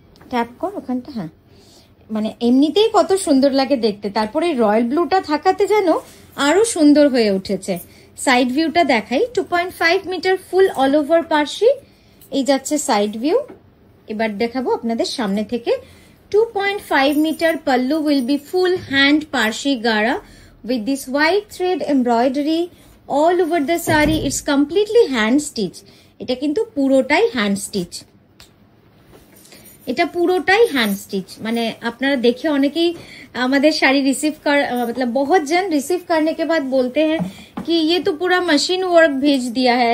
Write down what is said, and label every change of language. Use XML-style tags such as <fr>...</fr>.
<bn>Tap কর ওখানটা, হ্যাঁ, মানে এমনিতেই কত সুন্দর লাগে দেখতে, তারপরে রয়্যাল ব্লুটা থাকাতে যেন আরো সুন্দর হয়ে উঠেছে। সাইড ভিউটা দেখাই। 2.5 মিটার ফুল অল ওভার পার্সি, এই যাচ্ছে সাইড ভিউ। এবার দেখাবো আপনাদের সামনে থেকে।</bn> <en>2.5 metre pallu will be full hand Parsi gara with this white thread embroidery all over the saree. It's completely hand stitch.</en> <bn>এটা কিন্তু পুরোটাই হ্যান্ড স্টিচ, এটা পুরোটাই হ্যান্ড স্টিচ। মানে আপনারা দেখে অনেকেই আমাদের শাড়ি</bn> <hi>रिसीव कर मतलब बहुत जन रिसीव करने के बाद बोलते हैं कि ये तो पूरा मशीन वर्क भेज दिया है।</hi>